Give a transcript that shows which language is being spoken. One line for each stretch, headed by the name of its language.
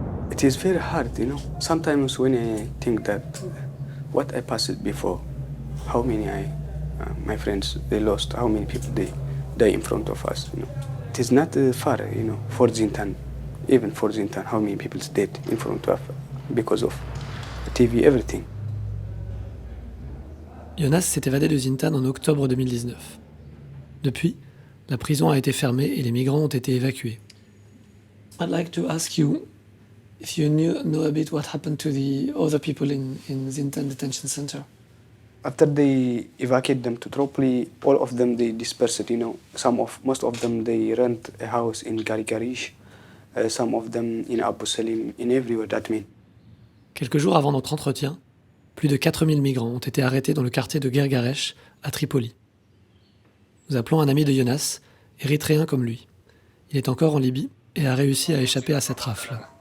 English: It is very hard, you know. Sometimes when I think that what I passed before, how many my friends, they lost, how many people they die in front of us, you know. It is not far, you know, for Zintan. Even for Zintan, how many people dead in front of because of TV, everything.
French: Jonas s'est évadé de Zintan en octobre 2019. Depuis, la prison a été fermée et les migrants ont été évacués.
English: I'd like to ask you if you know a bit what happened to the other people in Zintan detention center. After they evacuated them to Tripoli, all of them they dispersed, you know. Most of them they rent a house in Garigarish, some of them in Abu Salim, in everywhere, that mean.
French: Quelques jours avant notre entretien, plus de 4000 migrants ont été arrêtés dans le quartier de Gergaresh, à Tripoli. Nous appelons un ami de Jonas, érythréen comme lui. Il est encore en Libye et a réussi à échapper à cette rafle.